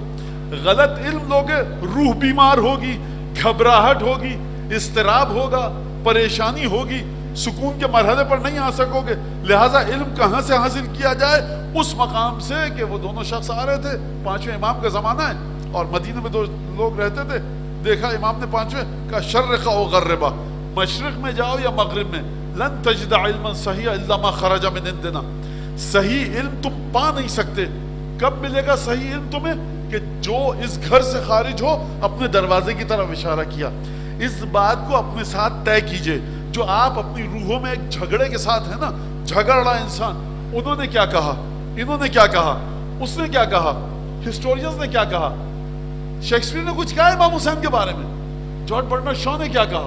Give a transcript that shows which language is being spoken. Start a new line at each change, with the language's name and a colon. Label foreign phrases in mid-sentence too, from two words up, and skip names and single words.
Hindi: गलत इल्म लोगे रूह बीमार होगी, घबराहट होगी, इस्तिराब होगा, परेशानी होगी, सुकून के मरहले पर नहीं आ सकोगे। लिहाजा इल्म कहाँ से हासिल किया जाए? उस मकाम से कि वो दोनों शख्स आ रहे थे, 5वें इमाम का ज़माना है और मदीने में 2 लोग रहते थे। देखा इमाम ने 5वें का
Arabic: شرقا وغربا,
Hindi: मशरिक़ में जाओ या मगरिब में,
Arabic: لن تجدا علما صحيحا إلا ما خرج من عندنا,
Hindi: सही इल्म तुम पा नहीं सकते। कब मिलेगा सही इल्म तुम्हें? कि जो इस घर से खारिज हो, अपने दरवाजे की तरफ इशारा किया। इस बात को अपने साथ तय कीजिए। जो आप अपनी रूहों में एक झगड़े के साथ है ना, झगड़ रहा इंसान, उन्होंने क्या कहा, इन्होंने क्या कहा, उसने क्या कहा, हिस्टोरियंस ने क्या कहा, शेक्सपियर ने कुछ कहा इमाम हुसैन के बारे में, जॉर्ज बर्नार्ड शॉ ने क्या कहा।